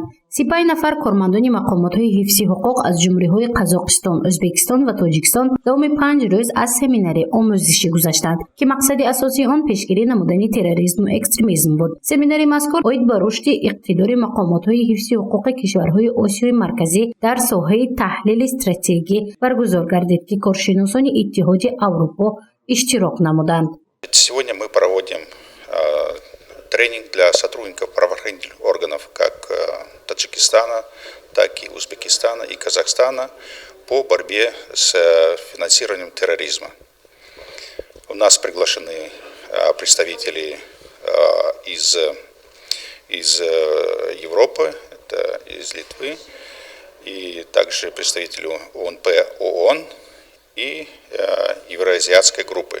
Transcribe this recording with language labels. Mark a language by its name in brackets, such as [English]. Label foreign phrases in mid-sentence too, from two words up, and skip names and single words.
[Tajik] 35 нафар кормандони мақомотҳои ҳифзи ҳуқуқ аз ҷумҳуриҳои Қазоқистон, Ӯзбекистон ва Тоҷикистон давоми 5 рӯз аз семинари омӯзишӣ гузаштанд, ки мақсади асосии он пешгирӣ намудани терроризму экстремизм буд. Семинари мазкур оид ба рушди иқтидори мақомотҳои ҳифзи ҳуқуқи кишварҳои Осиёи марказӣ дар соҳаи таҳлили стратегӣ баргузор гардид, ки коршиносони Иттиҳоди Аврупо иштирок намуданд. [Russian] Сегодня мы проводим тренинг для сотрудников правоохранительных органов как Таджикистана, так и Узбекистана и Казахстана по борьбе с финансированием терроризма. У нас приглашены представители из Европы, это из Литвы, и также представители ОНП ООН и Евроазиатской группы.